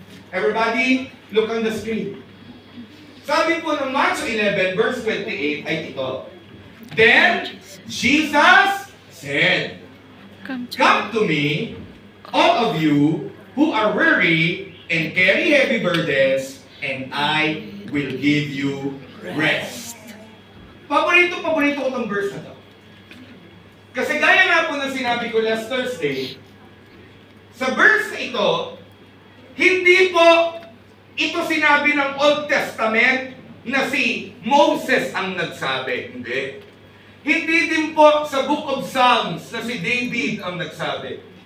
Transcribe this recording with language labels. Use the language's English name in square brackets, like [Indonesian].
[English] Everybody, look on the screen. [Filipino] Sabi po ng Mark 11, verse 28 ay ito. [English] Then, Jesus said, Come to me, all of you who are weary and carry heavy burdens, and I will give you rest. [Filipino] Paborito ko itong verse na to. Kasi gaya nga po ng sinabi ko [English] last Thursday, [Filipino] sa verse na ito, hindi po ito sinabi ng Old Testament na si Moses ang nagsabi. Hindi. Hindi din po sa Book of Psalms na si David ang nagsabi.